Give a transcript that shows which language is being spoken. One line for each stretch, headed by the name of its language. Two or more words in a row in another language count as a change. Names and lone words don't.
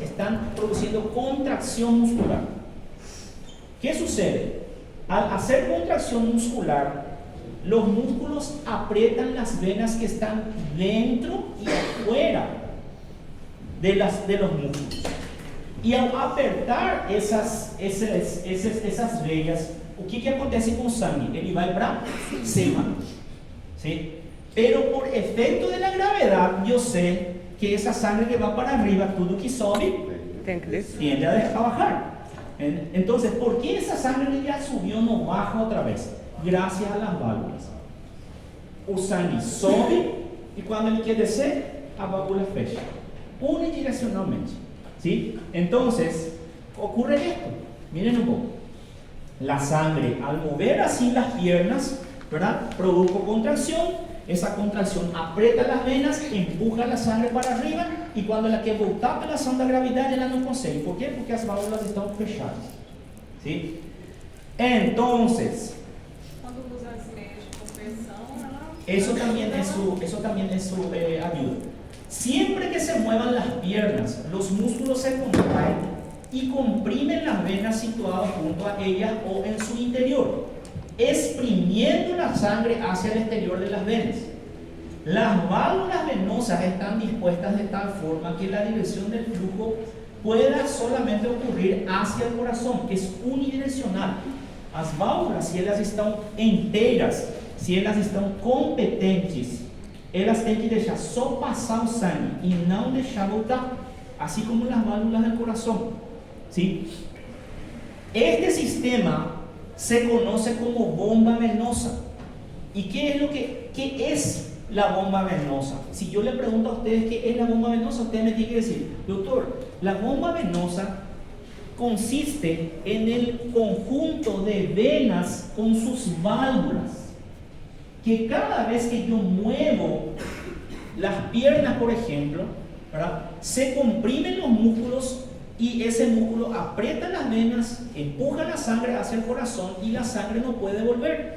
Spanish: Están produciendo contracción muscular. ¿Qué sucede? Al hacer contracción muscular, los músculos aprietan las venas que están dentro y afuera de los músculos.
Portuguese: Y al apertar esas veias, o que acontece com o sangue? Ele vai para cima,
Spanish: ¿sí? Pero por efecto de la gravedad, yo sé que esa sangre que va para arriba,
Portuguese: todo que sobe,
Spanish: tiende a bajar. Entonces, ¿por qué esa sangre que ya subió no baja otra vez? Gracias a las válvulas.
Portuguese: O sangue sobe y cuando ele quer descer, a válvula fecha unidireccionalmente, ¿sí?
Spanish: Entonces, ocurre esto. Miren un poco. La sangre, al mover así las piernas, ¿verdad? Produjo contracción. Esa contracción aprieta las venas, empuja la sangre para arriba y cuando la que
Portuguese: voltar pela ação da gravidade, ela não consegue.
Spanish: ¿Por qué?
Portuguese: Porque as válvulas estão fechadas,
Spanish: ¿sí? Entonces,
Portuguese: quando usa as meias de compressão, ela...
Spanish: eso también es su ayuda. Siempre que se muevan las piernas, los músculos se contraen y comprimen las venas situadas junto a ellas o en su interior, exprimiendo la sangre hacia el exterior de las venas. Las válvulas venosas están dispuestas de tal forma que la dirección del flujo pueda solamente ocurrir hacia el corazón, es unidireccional.
Portuguese: As válvulas, si elas estão inteiras, se elas estão competentes, elas têm que deixar só passar o sangue e não deixar voltar.
Spanish: así como las válvulas del corazón. ¿Sí? Este sistema se conoce como bomba venosa. ¿Y qué es la bomba venosa? Si yo le pregunto a ustedes qué es la bomba venosa, ustedes me tienen que decir, doctor, la bomba venosa consiste en el conjunto de venas con sus válvulas, que cada vez que yo muevo las piernas, por ejemplo, ¿verdad?, se comprimen los músculos y ese músculo aprieta las venas, empuja la sangre hacia el corazón y la sangre no puede volver.